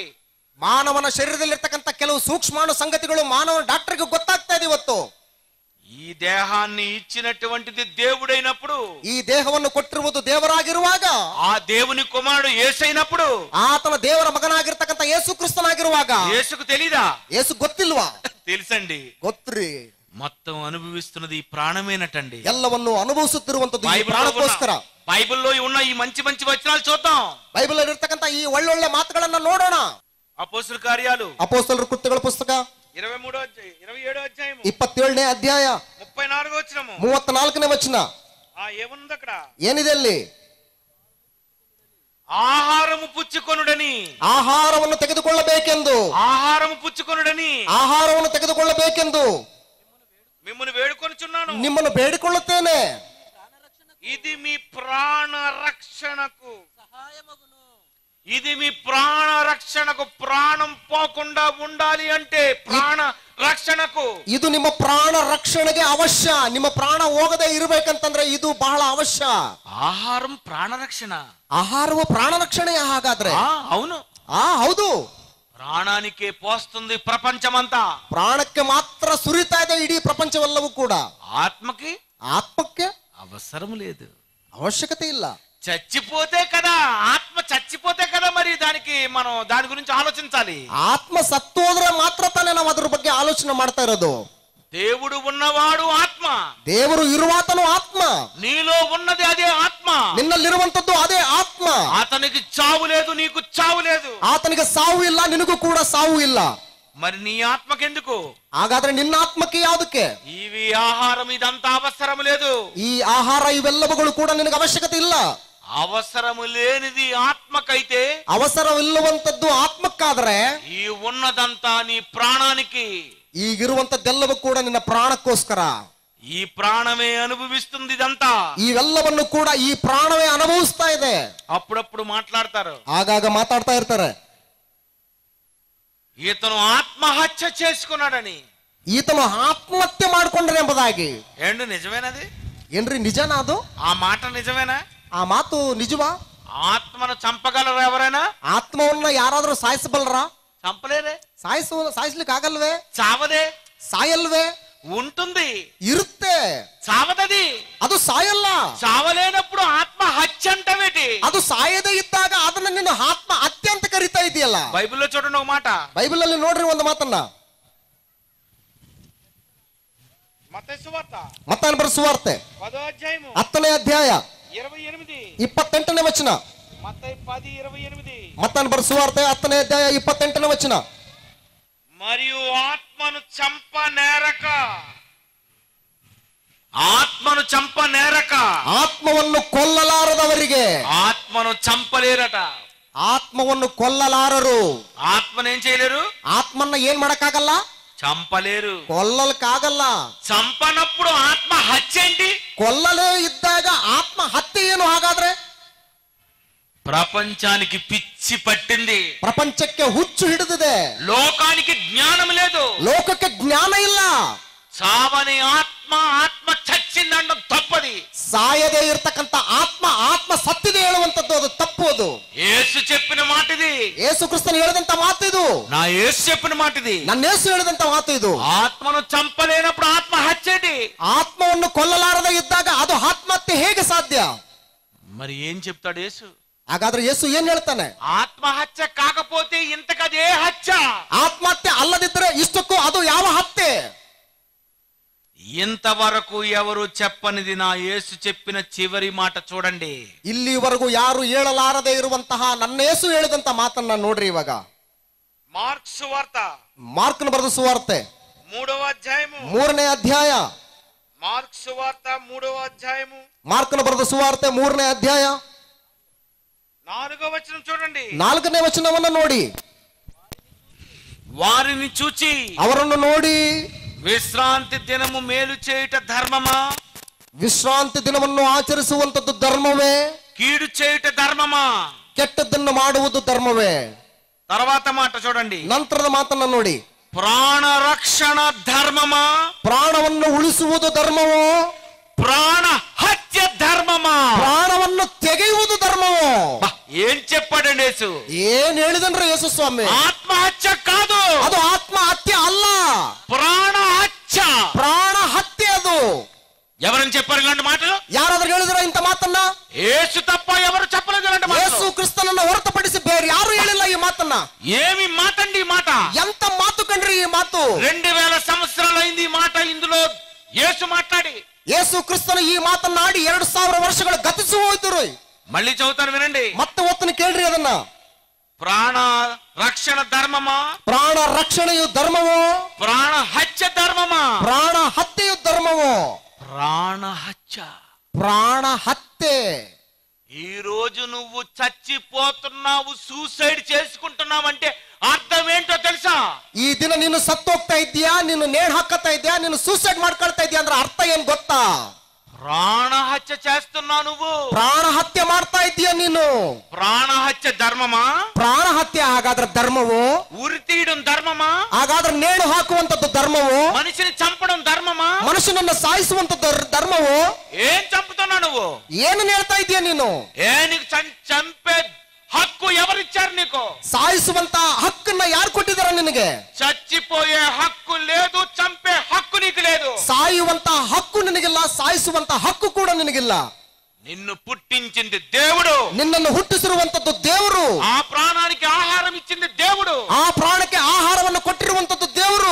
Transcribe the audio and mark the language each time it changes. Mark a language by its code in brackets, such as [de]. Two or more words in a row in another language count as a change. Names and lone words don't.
[kn] ಮಾನವನ ಶರೀರದಲ್ಲಿರ್ತಕ್ಕಂಥ ಕೆಲವು ಸೂಕ್ಷ್ಮಾಣು ಸಂಗತಿಗಳು ಮಾನವ ಡಾಕ್ಟರ್ಗೆ ಗೊತ್ತಾಗ್ತಾ ಇದೆ ಇವತ್ತು. [te] ఈ దేహాన్ని ఇచ్చినటువంటిది దేవుడైనప్పుడు, [kn] ಈ ದೇಹವನ್ನು ಕೊಟ್ಟಿರುವುದು ದೇವರಾಗಿರುವಾಗ, [te] ఆ దేవుని కుమారుడు యేసైనప్పుడు, [kn] ಆತನ ದೇವರ ಮಗನಾಗಿರ್ತಕ್ಕಂಥ ಯೇಸು ಕ್ರಿಸ್ತನಾಗಿರುವಾಗ [te] యేసుకు తెలీదా? [kn] ಯೇಸು ಗೊತ್ತಿಲ್ವಾ? [te] తెలుసండి. [kn] ಗೊತ್ತ್ರಿ. [te] మొత్తం అనుభవిస్తున్నది ఈ ప్రాణమేనటండి. [kn] ಎಲ್ಲವನ್ನು ಅನುಭವಿಸುತ್ತಿರುವಂತದ್ದು ಈ ಪ್ರಾಣಕ್ಕೋಸ್ಕರ. [te] బైబిల్లో ఉన్న ఈ మంచి వచనాలు చూద్దాం. [kn] ಬೈಬಲ್ ಇರತಕ್ಕಂಥ ಈ ಒಳ್ಳೊಳ್ಳೆ ಮಾತುಗಳನ್ನ ನೋಡೋಣ. [te] అపోస్తలుల కార్యాలు [kn] ಅಪೊಸ್ತಲರ ಕೃತ್ಯಗಳ ಪುಸ್ತಕ [te] 27వ అధ్యాయము [kn] 27ನೇ ಅಧ್ಯಾಯ [te] 34వ వచనము [kn] 34ನೇ ವಚನ. [te] ఏముంది అక్కడ? [kn] ಏನಿದೆ ಅಲ್ಲಿ? [te] ఆహారము పుచ్చుకొనుడని, [kn] ಆಹಾರವನ್ನು ತೆಗೆದುಕೊಳ್ಳಬೇಕೆಂದು, [te] ఆహారము పుచ్చుకొనుడని, [kn] ಆಹಾರವನ್ನು ತೆಗೆದುಕೊಳ್ಳಬೇಕೆಂದು [te] మిమ్మును వేడుకొనుచున్నాను. [kn] ನಿಮ್ಮನ್ನು ಬೇಡಿಕೊಳ್ಳುತ್ತೇನೆ. [te] ఇది మీ ప్రాణ రక్షణకు, ఇది మీ ప్రాణ రక్షణకు. ప్రాణం పోకుండా ఉండాలి అంటే ప్రాణ రక్షణకు [kn] ಇದು ನಿಮ್ಮ ಪ್ರಾಣ ರಕ್ಷಣೆಗೆ ಅವಶ್ಯ. ನಿಮ್ಮ ಪ್ರಾಣ ಹೋಗದೆ ಇರಬೇಕಂತಂದ್ರೆ ಇದು ಬಹಳ ಅವಶ್ಯ. [te] ఆహారం ప్రాణ రక్షణ. [kn] ಆಹಾರವು ಪ್ರಾಣ ರಕ್ಷಣೆ ಹಾಗಾದ್ರೆ? [te] అవును, [kn] ಹೌದು. [te] ప్రాణానికే పోస్తుంది ప్రపంచమంతా. [kn] ಪ್ರಾಣಕ್ಕೆ ಮಾತ್ರ ಸುರಿತಾ ಇದೆ ಇಡೀ ಪ್ರಪಂಚವೆಲ್ಲವೂ ಕೂಡ. ಆತ್ಮಕ್ಕೆ [te] అవసరం లేదు, [kn] ಅವಶ್ಯಕತೆ ಇಲ್ಲ. [te] చచ్చిపోతే కదా, ఆత్మ చచ్చిపోతే కదా మరి మనం దాని గురించి ఆలోచించాలి. [kn] ಆತ್ಮ ಸತ್ತೋದ್ರೆ ಮಾತ್ರ ತಾನೇ ನಾವು ಅದ್ರ ಬಗ್ಗೆ ಆಲೋಚನೆ ಮಾಡ್ತಾ ಇರೋದು. [te] దేవుడు ఉన్నవాడు ఆత్మ, [kn] ದೇವರು ಇರುವಾತನು ಆತ್ಮ. [te] నీలో ఉన్నది అదే ఆత్మ, [kn] ನಿನ್ನಲ್ಲಿರುವಂತದ್ದು ಅದೇ ಆತ್ಮ. [te] అతనికి చావు లేదు, నీకు చావు లేదు. [kn] ಆತನಿಗೆ ಸಾವು ಇಲ್ಲ, ನಿನಗೂ ಕೂಡ ಸಾವು ಇಲ್ಲ. [te] మరి నీ ఆత్మకెందుకు? [kn] ಹಾಗಾದ್ರೆ ನಿನ್ನ ಆತ್ಮಕ್ಕೆ ಯಾವುದಕ್ಕೆ? [te] ఇవి ఆహారం ఇదంతా అవసరం లేదు. [kn] ಈ ಆಹಾರ ಇವೆಲ್ಲವುಗಳು ಕೂಡ ನಿನಗೆ ಅವಶ್ಯಕತೆ ಇಲ್ಲ. [te] అవసరము లేనిది ఆత్మకైతే, [kn] ಅವಸರವಿಲ್ಲುವಂತದ್ದು ಆತ್ಮಕ್ಕಾದ್ರೆ, [te] ఈ ఉన్నదంతా నీ ప్రాణానికి. [kn] ಈಗಿರುವಂತದ್ದೆಲ್ಲವೂ ಕೂಡ ನಿನ್ನ ಪ್ರಾಣಕ್ಕೋಸ್ಕರ. [te] ఈ ప్రాణమే అనుభవిస్తుంది ఇదంతా. [kn] ಇವೆಲ್ಲವನ್ನು ಕೂಡ ಈ ಪ್ರಾಣವೇ ಅನುಭವಿಸ್ತಾ ಇದೆ. [te] అప్పుడప్పుడు మాట్లాడతారు, [kn] ಆಗಾಗ ಮಾತಾಡ್ತಾ ಇರ್ತಾರೆ, [te] ఈతను ఆత్మహత్య చేసుకున్నాడని. [kn] ಈತನು ಆತ್ಮಹತ್ಯೆ ಮಾಡ್ಕೊಂಡ್ರೆ ಎಂಬುದಾಗಿ. [te] ఏండు నిజమేనది? [kn] ಏನ್ರಿ ನಿಜನಾ ಅದು? [te] ఆ మాట నిజమేనా? [kn] ಆ ಮಾತು ನಿಜವಾ? [te] ఆత్మను చంపగలరా ఎవరైనా? [kn] ಆತ್ಮವನ್ನ ಯಾರಾದ್ರೂ ಸಾಯಿಸಬಲ್ರಾ? [te] చంపలేరే. [kn] ಸಾಯಿಸ್ಲಿಕ್ಕೆ ಆಗಲ್ವೇ? [te] చావదే. [kn] ಸಾಯಲ್ವೇ? [te] ఉంటుంది, [kn] ಇರುತ್ತೆ. [te] చావదది. [kn] ಅದು ಸಾಯಲ್ಲ. [te] చావలేనప్పుడు ఆత్మ హత్య అంటవేటి? [kn] ಅದು ಸಾಯದೇ ಇದ್ದಾಗ ಅದನ್ನ ನಿನ್ನ ಆತ್ಮ ಹತ್ಯೆ ಅಂತ ಕರಿತಾ ಇದೆಯಲ್ಲ. [te] బైబిల్లో చూడండి ఒక మాట. [kn] ಬೈಬಲ್ ಅಲ್ಲಿ ನೋಡ್ರಿ ಒಂದು ಮಾತನ್ನ. [te] మత్తయి సువార్త [kn] ಮತ್ತಾಯನ ಬರೆದ ಸುವಾರ್ತೆ [te] 10వ అధ్యాయము [kn] 10ನೇ ಅಧ್ಯಾಯ [te] 28 [kn] 28ನೇ ವಚನ. [te] మత్తయి 10:28. [kn] ಮತ್ತಾಯನ ಬರೆದ ಸುವಾರ್ತೆ 10ನೇ ಅಧ್ಯಾಯ 28ನೇ ವಚನ. [te] మరియు ఆత్మను చంపనేరక, ఆత్మను చంపనేరక, [kn] ಆತ್ಮವನ್ನು ಕೊಲ್ಲಲಾರದವರಿಗೆ, [te] ఆత్మను చంపలేరట. [kn] ಆತ್ಮವನ್ನು ಕೊಲ್ಲಲಾರರು. [te] ఆత్మనేం చేయలేరు? [kn] ಆತ್ಮನ್ನ ಏನ್ ಮಾಡಕ್ಕಾಗಲ್ಲ? [te] చంపలేరు. [kn] ಕೊಲ್ಲಲ್ಕಾಗಲ್ಲ. [te] చంపనప్పుడు ఆత్మ హత్య ఏంటి? [kn] ಕೊಲ್ಲಲೇ ಇದ್ದಾಗ ಆತ್ಮ ಹತ್ಯೆ ಏನು ಹಾಗಾದ್ರೆ? [te] ప్రపంచానికి పిచ్చి పట్టింది, [kn] ಪ್ರಪಂಚಕ್ಕೆ ಹುಚ್ಚು ಹಿಡಿದಿದೆ, [te] లోకానికి జ్ఞానం లేదు, [kn] ಲೋಕಕ್ಕೆ ಜ್ಞಾನ ಇಲ್ಲ. [te] చావని ఆత్మ, ఆత్మ చచ్చిందండం తప్పది. [kn] ಸಾಯದೇ ಇರ್ತಕ್ಕಂಥ ಆತ್ಮ ಸತ್ತಿದೆ ಹೇಳುವಂತದ್ದು ಅದು ತಪ್ಪು. ಅದು [te] యేసు చెప్పిన మాటిది, [kn] ಯೇಸು ಕ್ರಿಸ್ತನು ಹೇಳಿದಂತ ಮಾತು ಇದು. [te] నా యేసు చెప్పిన మాటిది, [kn] ನನ್ನ ಯೇಸು ಹೇಳಿದಂತ ಮಾತು ಇದು. [te] ఆత్మను చంపలేనప్పుడు ఆత్మ హత్యేటి? [kn] ಆತ್ಮವನ್ನು ಕೊಲ್ಲಲಾರದೆ ಇದ್ದಾಗ ಅದು ಆತ್ಮಹತ್ಯೆ ಹೇಗೆ ಸಾಧ್ಯ? [te] మరి ఏం చెప్తాడు యేసు? [kn] ಹಾಗಾದ್ರೆ ಯೇಸು ಏನ್ ಹೇಳ್ತಾನೆ? [te] ఆత్మహత్య కాకపోతే ఇంతకదే హత్య. [kn] ಆತ್ಮಹತ್ಯೆ ಅಲ್ಲದಿದ್ದರೆ ಇಷ್ಟಕ್ಕೂ ಅದು ಯಾವ ಹತ್ಯೆ? [te] ఇంతవరకు ఎవరు చెప్పనిది నా యేసు చెప్పిన చివరి మాట చూడండి. [kn] ಇಲ್ಲಿವರೆಗೂ ಯಾರು ಹೇಳಲಾರದೆ ಇರುವಂತಹ ನನ್ನ ಯೇಸು ಹೇಳಿದಂತ ಮಾತನ್ನ ನೋಡ್ರಿ. ಇವಾಗ [te] మార్కు సువార్త, [kn] ಮಾರ್ಕನ ಬರೆದ ಸುವಾರ್ತೆ [te] 3వ అధ్యాయము [kn] 3ನೇ ಅಧ್ಯಾಯ. [te] మార్కు సువార్త 3వ అధ్యాయము [kn] ಮಾರ್ಕನ ಬರೆದ ಸುವಾರ್ತೆ 3ನೇ ಅಧ್ಯಾಯ [te] 4వ వచనం చూడండి. [kn] 4ನೇ ವಚನವನ್ನ ನೋಡಿ. [te] వారిని చూచి [kn] ಅವರನ್ನು ನೋಡಿ [te] విశ్రాంతి దినము మేలు చేయుట ధర్మమా, [kn] ವಿಶ್ರಾಂತಿ ದಿನವನ್ನು ಆಚರಿಸುವಂತದ್ದು ಧರ್ಮವೇ, [te] కీడు చేయుట ధర్మమా, [kn] ಕೆಟ್ಟದ್ದನ್ನು ಮಾಡುವುದು ಧರ್ಮವೇ. [te] తర్వాత మాట చూడండి, [kn] ನಂತರದ ಮಾತನ್ನ ನೋಡಿ, [te] ప్రాణ రక్షణ ధర్మమా, [kn] ಪ್ರಾಣವನ್ನು ಉಳಿಸುವುದು ಧರ್ಮವೋ, [te] ప్రాణ హత్య ధర్మమా, [kn] ಪ್ರಾಣವನ್ನು ತೆಗೆಯುವುದು ಧರ್ಮವೋ. [te] ఏం చెప్పాడండి యేసు? [kn] ಏನ್ ಹೇಳಿದನ್ರಿ ಯೇಸು ಸ್ವಾಮಿ? [te] ఆత్మహత్య కాదు, [kn] ಅದು ಆತ್ಮಹತ್ಯೆ ಅಲ್ಲ, [te] ప్రాణ హత్య, [kn] ಪ್ರಾಣ ಹತ್ಯೆ ಅದು. [te] ఎవరని చెప్పారు ఇలాంటి మాటలు? [kn] ಯಾರಾದ್ರೂ ಹೇಳಿದ್ರ ಇಂತ ಮಾತನ್ನ? [te] యేసు తప్ప ఎవరు చెప్పలేదు ఇలాంటి [kn] ಯೇಸು [te] మాటలు. [kn] ಕ್ರಿಸ್ತನನ್ನ ಹೊರತುಪಡಿಸಿ ಬೇರೆ ಯಾರು ಹೇಳಿಲ್ಲ ಈ ಮಾತನ್ನ. [te] ఏమి మాట అండి ఈ మాట? [kn] ಎಂತ ಮಾತು ಕಣ್ರಿ ಈ ಮಾತು? [te] 2000 సంవత్సరాలు అయింది ఈ మాట ఇందులో యేసు మాట్లాడి. [kn] ಯೇಸು ಕ್ರಿಸ್ತನು ಈ ಮಾತನ್ನಾಡಿ 2000 ವರ್ಷಗಳು ಗತಿಸಿ ಹೋಯ್ತು. [te] మళ్ళీ చదువుతాను వినండి. [kn] ಮತ್ತೆ ಒತ್ತನ್ನು ಕೇಳ್ರಿ ಅದನ್ನ. [te] ప్రాణ రక్షణ ధర్మమా, [kn] ಪ್ರಾಣ ರಕ್ಷಣೆಯು ಧರ್ಮವೋ, [te] ప్రాణ హత్య ధర్మమా, [kn] ಪ್ರಾಣ ಹತ್ಯೆಯು ಧರ್ಮವೋ. [te] ప్రాణ హత్య, [kn] ಪ್ರಾಣ ಹತ್ಯೆ. [te] ఈ రోజు నువ్వు చచ్చిపోతున్నావు, సూసైడ్ చేసుకుంటున్నావంటే అర్థం ఏంటో తెలుసా? [kn] ಈ ದಿನ ನೀನು ಸತ್ತೋಗ್ತಾ ಇದ್ದೀಯಾ, ನೀನು ನೇಣು ಹಾಕತ್ತಾ ಇದ್ದೀಯಾ, ನೀನು ಸೂಸೈಡ್ ಮಾಡ್ಕೊಳ್ತಾ ಇದ್ದೀಯಾ ಅಂದ್ರೆ ಅರ್ಥ ಏನ್ ಗೊತ್ತಾ? [te] ప్రాణ హత్య చేస్తున్నావు నువ్వు. [kn] ಪ್ರಾಣ ಹತ್ಯೆ ಮಾಡ್ತಾ ಇದ್ದೀಯಾ ನೀನು. [te] ప్రాణ హత్య ధర్మమా? [kn] ಪ್ರಾಣ ಹತ್ಯೆ ಹಾಗಾದ್ರೆ ಧರ್ಮವೋ? [te] ఉరి తీయడం ధర్మమా? [kn] ಹಾಗಾದ್ರೆ ನೇಣು ಹಾಕುವಂತದ್ದು ಧರ್ಮವೋ? [te] మనిషిని చంపడం ధర్మమా? [kn] ಮನುಷ್ಯನನ್ನ ಸಾಯಿಸುವಂತದ್ದು ಧರ್ಮವೋ? [te] ఏం చంపుతున్నావు నువ్వు? [kn] ಏನನ್ನ ಹೇಳ್ತಾ ಇದೀಯ ನೀನು? [te] నీకు చంపే హక్కు ఎవరిచ్చారు నీకు? [kn] ಸಾಯಿಸುವಂತ ಹಕ್ಕನ್ನ ಯಾರು ಕೊಟ್ಟಿದಾರ ನಿನಗೆ? [te] చచ్చిపోయే హక్కు లేదు, చంపే హక్కు నీకు లేదు. [kn] ಸಾಯುವಂತ ಹಕ್ಕು ನಿನಗಿಲ್ಲ, ಸಾಯಿಸುವಂತ ಹಕ್ಕು ಕೂಡ ನಿನಗಿಲ್ಲ. [te] నిన్ను పుట్టించింది దేవుడు, [kn] ನಿನ್ನನ್ನು ಹುಟ್ಟಿಸಿರುವಂತದ್ದು ದೇವರು, [te] ఆ ప్రాణానికి ఆహారం ఇచ్చింది దేవుడు, [kn] ಆ ಪ್ರಾಣಕ್ಕೆ ಆಹಾರವನ್ನು ಕೊಟ್ಟಿರುವಂತದ್ದು ದೇವರು.